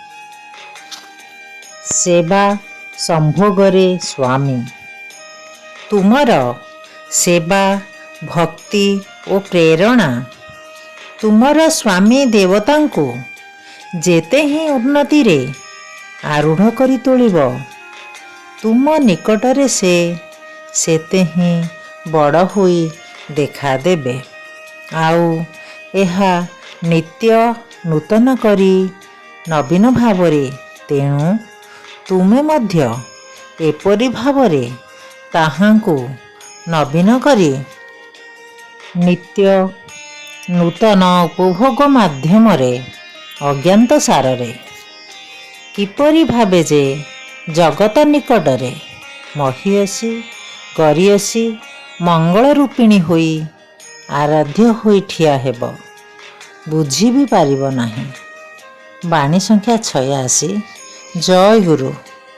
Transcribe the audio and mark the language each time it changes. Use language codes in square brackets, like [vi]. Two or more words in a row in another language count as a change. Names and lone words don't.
[or] ସେବା ସମ୍ଭୋଗରେ ସ୍ୱାମୀ ତୁମର ସେବା ଭକ୍ତି ଔର ପ୍ରେରଣା ତୁମର ସ୍ୱାମୀ ଦେବତାଙ୍କୁ ଯେତେ ହି ଉନ୍ନତି ରେ ଆରୂଢ଼ କରି ତୋଳିବ ତୁମ ନିକଟରେ ସେ ସେତେ ହି ବଡ଼ ହୁଇ ଦେଖା ଦେବେ। ଆଉ ଏହା ନିତ୍ୟ ନୂତନ କରି ନବୀନ ଭାବରେ ତେଣୁ ତୁମେ ମଧ୍ୟ ଏପରି ଭାବରେ ତାହାଙ୍କୁ ନବୀନ କରି ନିତ୍ୟ ନୂତନ ଉପଭୋଗ ମାଧ୍ୟମରେ ଅଜ୍ଞାତ ସାରରେ କିପରି ଭାବେ ଯେ ଜଗତ ନିକଟରେ ମହୀୟସୀ ଗରୀୟସୀ ମଙ୍ଗଳ ରୂପିଣୀ ହୋଇ ଆରାଧ୍ୟ ହୋଇ ଠିଆ ହେବ ବୁଝି ବି ପାରିବ ନାହିଁ। ବାଣୀ ସଂଖ୍ୟା 86। ଜୟ ଗୁରୁ।